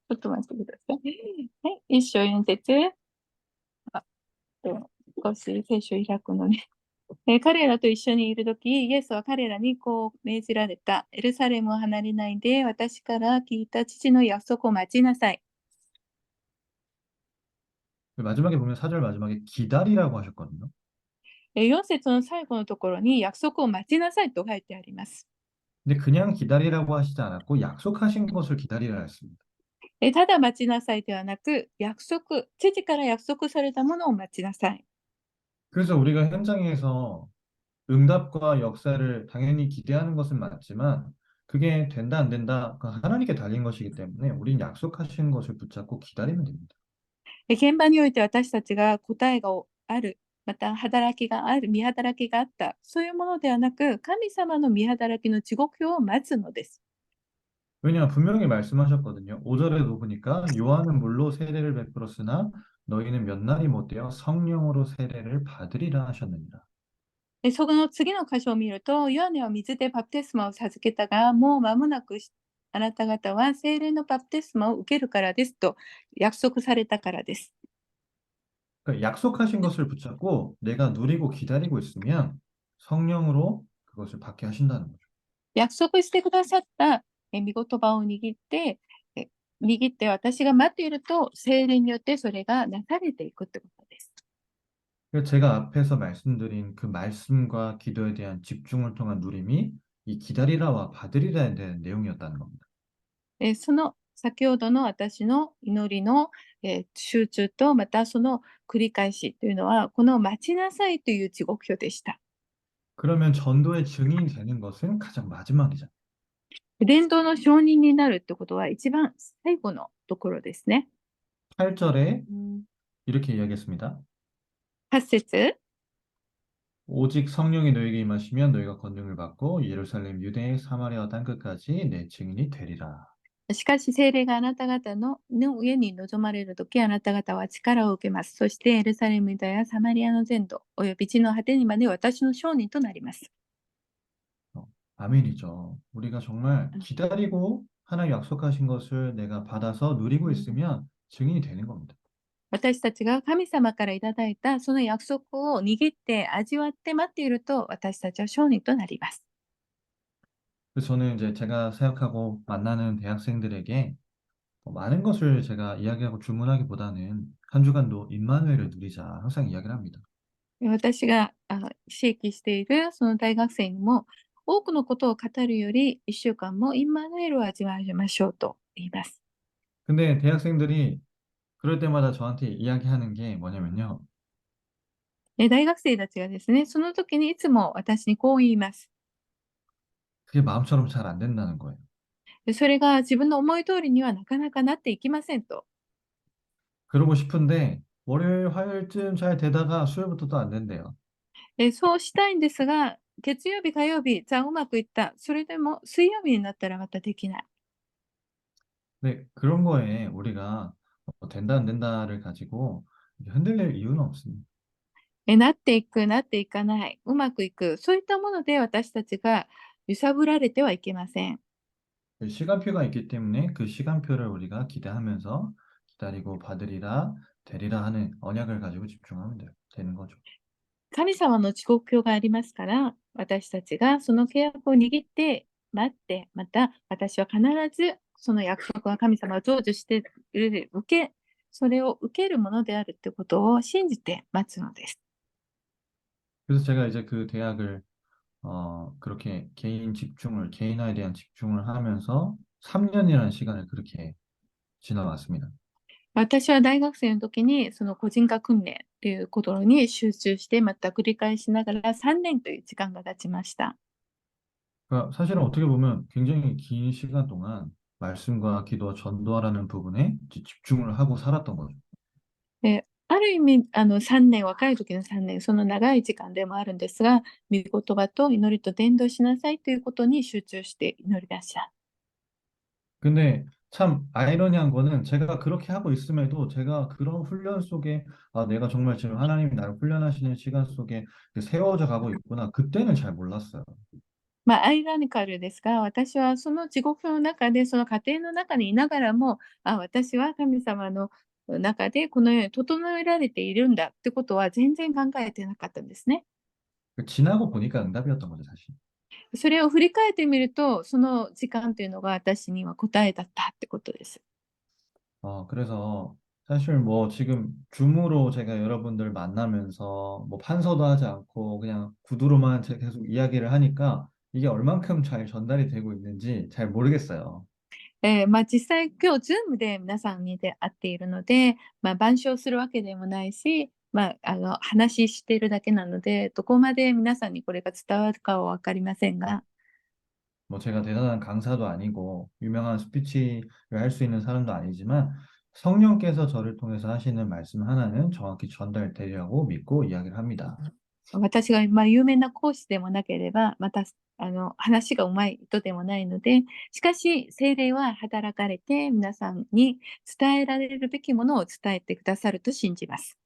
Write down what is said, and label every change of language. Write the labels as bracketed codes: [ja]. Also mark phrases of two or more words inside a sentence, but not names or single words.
[ja] ちょっと待ってください。はい、一章4節。あ少し聖書を開くのね。彼らと一緒にいるとき、イエスは彼らにこう命じられた。エルサレムを離れないで、私から聞いた父の約束を待ちなさい。 [ko] 마지막에 보면 4절 마지막에 기다리라고 하셨거든요. [ja] 4 節の最後のところに約束を待ちなさいと書いてあります。 [ko] 근데 그냥 기다리라고 하시지 않았고 약속하신 것을 기다리라 했습니다. [ja] ただ待ちなさいではなく、約束、父から約束されたものを待ちなさい。 [ko] 그래서 우리가 현장에서 응답과 역사를 당연히 기대하는 것은 맞지만 그게 된다 안 된다 그 하나님께 달린 것이기 때문에 우린 약속하신 것을 붙잡고 기다리면 됩니다. [ja] 現場において私たちが答えがある、また働きがある、見働きがあった、そういうものではなく、神様の見働きの地獄表を待つのです。 [ko] 왜냐하면 분명히 말씀하셨거든요. 5절에도 보니까 요한은 물로 세례를 베풀었으나 너희는 몇 날이 못되어 성령으로 세례를 받으리라 하셨느니라. [ja] その次の箇所を見ると、ヨハネは水でバプテスマを授けたが、もう間もなくあなた方は聖霊のバプテスマを受けるからですと約束されたからです。 [ko] 그러니까 약속하신 것을 붙잡고 내가 누리고 기다리고 있으면 성령으로 그것을 받게 하신다는 거죠. [ja] 約束してくださった御言葉を握って私が待っていると、聖霊によってそれがなされていくってことです。 [ko] 그래서 제가 앞에서 말씀드린 그 말씀과 기도에 대한 집중을 통한 누림이 이 기다리라와 받으리라에 대한 내용이었다는 겁니다. [ja] その先ほどの私の祈りの、集中と、またその繰り返しというのは、この待ちなさいという地獄表でした。 [ko] 그러면 전도의 증인이 되는 것은 가장 마지막이잖아요. [ja] 伝道の証人になるってことは一番最後のところですね。 [ko] 8절에 이렇게 이야기했습니다. [ja] 8節、 [ko] 오직 성령이 너에게 임하시면 너희가 권능을 받고 예루살렘, 유대, 사마리아 땅끝까지 내 증인이 되리라. [ja] しかし聖霊があなた方の上に臨まれるとき、あなた方は力を受けます。そしてエルサレムユダやサマリアの全土、および地の果てにまで私の証人となります。 [ko] 어, 아멘이죠. 우리가 정말 기다리고 하나님 약속하신 것을 내가 받아서 누리고 있으면 증인이 되는 겁니다. [ja] 私たちが神様からいただいたその約束を握って味わって待っていると、私たちは証人となります。 [ko] 그래서 저는 이제 제가 생각하고 만나는 대학생들에게 많은 것을 제가 이야기하고 주문하기보다는 한 주간도 임마누엘을 누리자 항상 이야기를 합니다. [ja] 私が刺激しているその大学生にも、多くのことを語るより1週間もインマヌエルを味わいましょうと言います。 [ko] 근데 대학생들이 그럴 때마다 저한테 이야기하는 게 뭐냐면요. [ja] 大学生たちがですね、その時にいつも私にこう言います。 [ko] 그게 마음처럼 잘 안 된다는 거예요. [ja] それが自分の思い通りにはなかなかなっていきませんと。 [ko] 그러고 싶은데 월요일, 화요일쯤 잘 되다가 수요일부터 또 안 된대요. [ja] そうしたいんですが、月曜日、火曜日、じゃあうまくいった。それでも水曜日になったらまたできない。 [ko] 근데 그런 거에 우리가 된다 안 된다를 가지고 흔들릴 이유는 없습니다. [ja] なっていく、なっていかない、うまくいく、そういったもので私たちが揺さぶられてはいけません。 [ko] 그 시간표가 있기 때문에 그 시간표를 우리가 기대하면서 기다리고 받으리라 되리라 하는 언약을 가지고 집중하면 되는 거죠. [ja] 神様の遅刻表がありますから、私たちがその契約を握って待って、また私は必ずその約束は神様が成就している、それを受けるものであるということを信じて待つのです。 [ko] 그래서 제가 이제 그 대학을 그렇게 개인화에 대한 집중을 하면서 3년이라는 시간을 그렇게 지나왔습니다. [ja] 私は大学生の時にその個人化訓練ということに集中して、また繰り返しながら3年という時間が経ちました。 [ko] 그러니까 사실은 어떻게 보면 굉장히 긴 시간 동안 말씀과 기도와 전도하라는 부분에 집중을 하고 살았던 거죠. [ja] ある意味3年、若い時の3年、その長い時間でもあるんですが、御言葉と祈りと伝道しなさいということに集中して祈りました。 [ko] 근데 참 아이러니한 거는 제가 그렇게 하고 있음에도 제가 그런 훈련 속에 내가 정말 지금 하나님이 나를 훈련하시는 시간 속에 세워져 가고 있구나. 그때는 잘 몰랐어요. [ja] アイラニカルですが、私はその地獄の中で、その過程の中にいながらも、私は神様の中でこのように整えられているんだってことは全然考えてなかったんですね。 [ko] 지나고 보니까 응답이었던 거죠, 사실. [ja] それを振り返ってみると、その時間というのが私には答えだったってことです。 [ko] 그래서 사실 뭐 지금 줌으로 제가 여러분들 만나면서 뭐 판서도 하지 않고 그냥 구두로만 계속 이야기를 하니까 이게 얼만큼 잘 전달이 되고 있는지 잘 모르겠어요. [ja] 実際今日 Zoom で皆さんに会っているので、板書するわけでもないし、話しているだけなので、どこまで皆さんにこれが伝わるかは分かりませんが、 [ko] 뭐 제가 대단한 강사도 아니고 유명한 스피치를 할 수 있는 사람도 아니지만 성령께서 저를 통해서 하시는 말씀 하나는 정확히 전달되리라고 믿고 이야기를 합니다. [ja] 私が、有名な講師でもなければ、また、話が上手い人でもないので、しかし、聖霊は働かれて、皆さんに伝えられるべきものを伝えてくださると信じます。